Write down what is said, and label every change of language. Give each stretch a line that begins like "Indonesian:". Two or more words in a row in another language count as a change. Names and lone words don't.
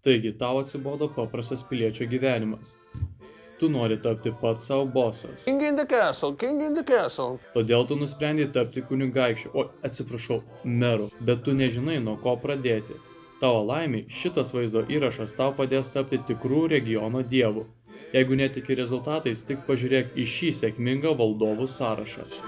Lithuanian: Taigi tau atsibodo paprastas piliečio gyvenimas. Tu nori tapti pats savo bosas.
English: King in the castle.
Lithuanian: Todėl tu nusprendei tapti kunigaikščiu, meru, bet tu nežinai, nuo ko pradėti. Tavo laimiai, šitas vaizdo įrašas tau padės tapti tikrų regiono dievu. Jeigu netiki rezultatais, tik pažiūrėk į šį sėkmingą valdovų sąrašą.